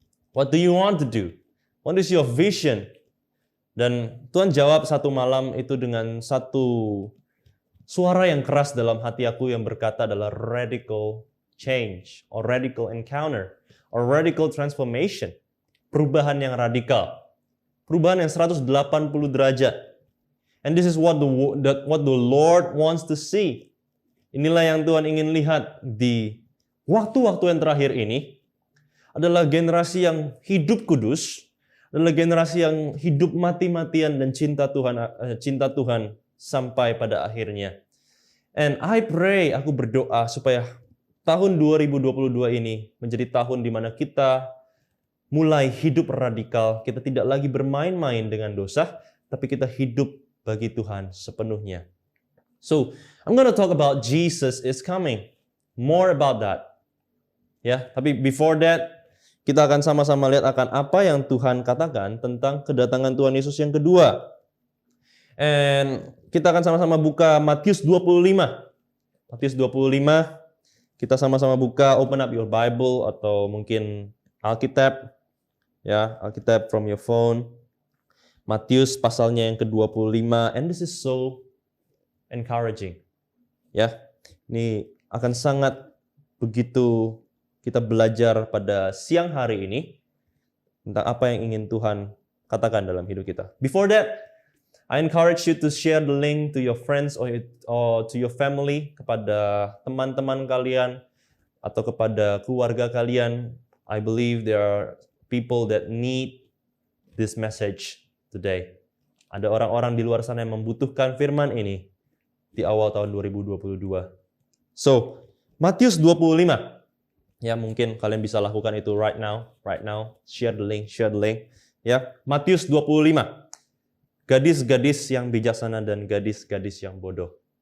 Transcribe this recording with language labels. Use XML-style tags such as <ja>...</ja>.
<en>What do you want to do? What is your vision?</en> <id>Dan Tuhan jawab satu malam itu dengan satu suara yang keras dalam hati aku yang berkata adalah</id> <en>radical change, or radical encounter, or radical transformation.</en> <id>Perubahan yang radikal. Perubahan yang 180 derajat.</id> <en>And this is what the Lord wants to see.</en> <id>Inilah yang Tuhan ingin lihat di waktu-waktu yang terakhir ini. Adalah generasi yang hidup kudus, adalah generasi yang hidup mati-matian dan cinta Tuhan sampai pada akhirnya.</id> <en>And I pray,</en> <id>aku berdoa supaya tahun 2022 ini menjadi tahun di mana kita mulai hidup radikal. Kita tidak lagi bermain-main dengan dosa, tapi kita hidup bagi Tuhan sepenuhnya.</id> <en>So, I'm going to talk about Jesus is coming. More about that.</en> <id>Ya, tapi</id> <en>before that,</en> <id>kita akan sama-sama lihat akan apa yang Tuhan katakan tentang kedatangan Tuhan Yesus yang kedua. And kita akan sama-sama buka Matius 25. Matius 25, kita sama-sama buka,</id> <en>open up your Bible</en> <id>atau mungkin Alkitab.</id> <en>Ya, Alkitab from your phone.</en> <id>Matius pasalnya yang ke-25,</id> <en>and this is so encouraging.</en> <id>Ya, ini akan sangat begitu kita belajar pada siang hari ini tentang apa yang ingin Tuhan katakan dalam hidup kita.</id> <en>Before that, I encourage you to share the link to your friends or to your family,</en> <id>kepada teman-teman kalian atau kepada keluarga kalian.</id> <en>I believe there are people that need this message today.</en> <id>Ada orang-orang di luar sana yang membutuhkan firman ini di awal tahun 2022. So, Matius 25. Ya, mungkin kalian bisa lakukan itu</id> <en>right now. Share the link.</en> <id>Ya, Matius 25. Gadis-gadis yang bijaksana dan gadis-gadis yang bodoh.</id>